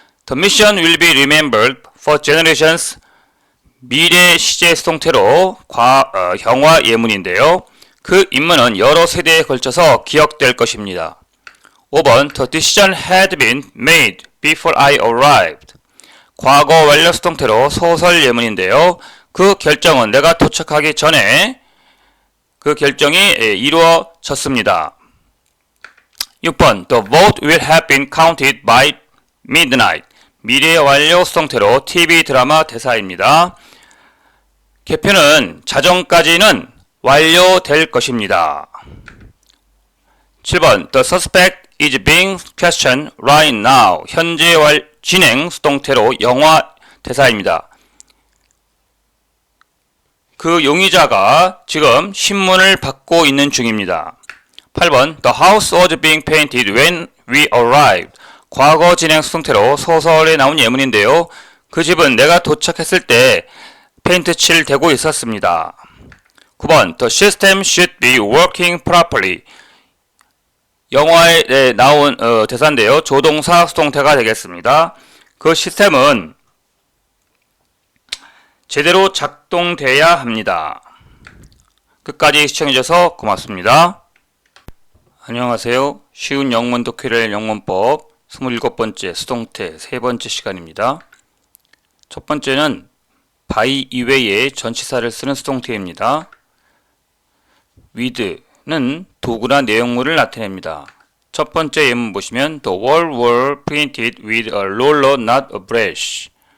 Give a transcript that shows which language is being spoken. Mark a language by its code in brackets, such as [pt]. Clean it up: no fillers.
[en] The mission will be remembered for generations. [ko] 미래 시제 수동태로 형화 예문인데요. 그 임무는 여러 세대에 걸쳐서 기억될 것입니다. [en] 5번 The decision had been made before I arrived. [ko] 과거 완료 수동태로 소설 예문인데요. 그 결정은 내가 도착하기 전에 그 결정이 이루어졌습니다. [en] 6번 The vote will have been counted by midnight. [ko] 미래 완료 수동태로 TV 드라마 대사입니다. 개표는 자정까지는 완료될 것입니다. [en] 7번 The suspect is being questioned right now. [ko] 현재 진행 수동태로 영화 대사입니다. 그 용의자가 지금 신문을 받고 있는 중입니다. [en] 8번 The house was being painted when we arrived. [ko] 과거 진행 수동태로 소설에 나온 예문인데요. 그 집은 내가 도착했을 때 페인트 칠되고 있었습니다. [en] 9번 The system should be working properly. [ko] 영화에 나온 대사인데요. 조동사 수동태가 되겠습니다. 그 시스템은 제대로 작동돼야 합니다. 끝까지 시청해주셔서 고맙습니다. 안녕하세요. 쉬운 영문 독해를 영문법 27번째 수동태 세 번째 시간입니다. 첫 번째는 by 이외의 전치사를 쓰는 수동태입니다. with는 도구나 내용물을 나타냅니다. 첫 번째 예문 보시면 [en] The wall were painted with a roller, not a brush.